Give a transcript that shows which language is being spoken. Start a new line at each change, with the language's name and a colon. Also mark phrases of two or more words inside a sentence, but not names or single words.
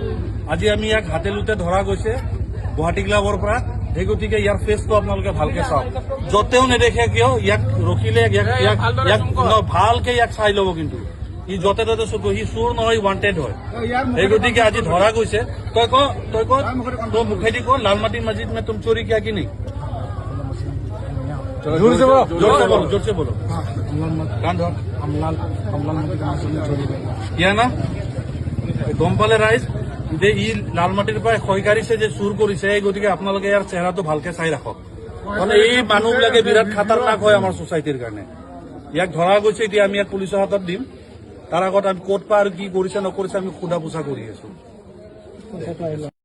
Assamese: আজি আমি ইয়াক হাতে লুতে ধৰা গৈছে গুৱাহাটী ক্লাবৰ পৰা। সেই গতিকে ইয়াৰ ফেচটো আপোনালোকে ভালকে চাওক, য'তেও নেদেখে কিয় ইয়াক ৰখিলে ভালকে ইয়াক চাই ল'ব। কিন্তু ই য'তে ত'তে চুৰ, সি চুৰ নহয়, ৱান্টেড হয়। সেই গতিকে আজি ধৰা গৈছে। তই ক তোৰ মুখেদি ক লালমাটি মছজিদ
Hindi: में तुम चोरी किया कि नहीं? जोर से बोलो कान धर
Assamese: কিয়া না গম পালে ৰাইজ যে ই লালমাটিৰ পৰা খৈকাৰিছে যে চুৰ কৰিছে। এই গতিকে আপোনালোকে ইয়াৰ চেহেৰাটো ভালকে চাই ৰাখক, মানে এই মানুহবিলাকে বিৰাট খাতাৰনাক হয় আমাৰ ছ'চাইটিৰ কাৰণে। ইয়াক ধৰা গৈছে, এতিয়া আমি ইয়াক পুলিচৰ হাতত দিম। তাৰ আগত আমি ক'ত পা আৰু কি কৰিছে নকৰিছে আমি সোধা পোছা কৰি আছো।